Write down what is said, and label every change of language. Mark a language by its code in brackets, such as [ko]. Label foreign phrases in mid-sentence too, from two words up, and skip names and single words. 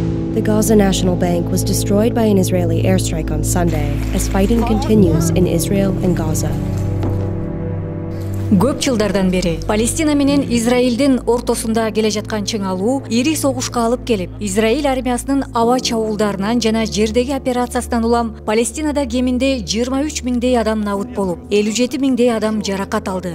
[en] The Gaza National Bank was destroyed by an Israeli airstrike on Sunday as fighting continues in Israel and Gaza. [ky] Көп жылдардан бери Палестина менен Израилдин ортосунда келе жаткан чыңалуу ири согушка алып келип, Израиль армиясынын аба чабуулдарынан жана жердеги операциясынан улам Палестинада кеминде 23 миңдей адам набыт болуп, 57 миңдей адам жаракат алды.